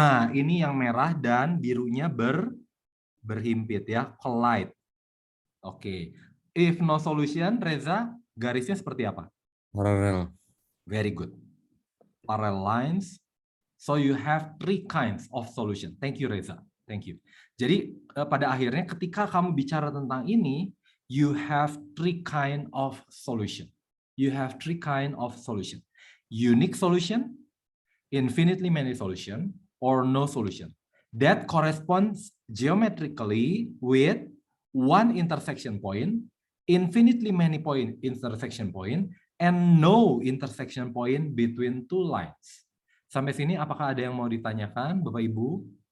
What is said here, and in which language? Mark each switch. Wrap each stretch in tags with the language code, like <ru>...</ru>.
<id>Ini yang merah dan birunya berhimpit ya, collide. Oke.</id> <en>If no solution, Reza,</en> <id>garisnya seperti apa?</id> <en>Parallel. Very good. Parallel lines. So you have 3 kinds of solution. Thank you, Reza. Thank you.</en> <id>Jadi pada akhirnya ketika kamu bicara tentang ini,</id> <en>you have 3 kind of solution. You have 3 kind of solution. Unique solution, infinitely many solution, or no solution. That corresponds geometrically with one intersection point, infinitely many point intersection point, and no intersection point between 2 lines.</en> <id>Sampai sini apakah ada yang mau ditanyakan, Bapak Ibu?</id>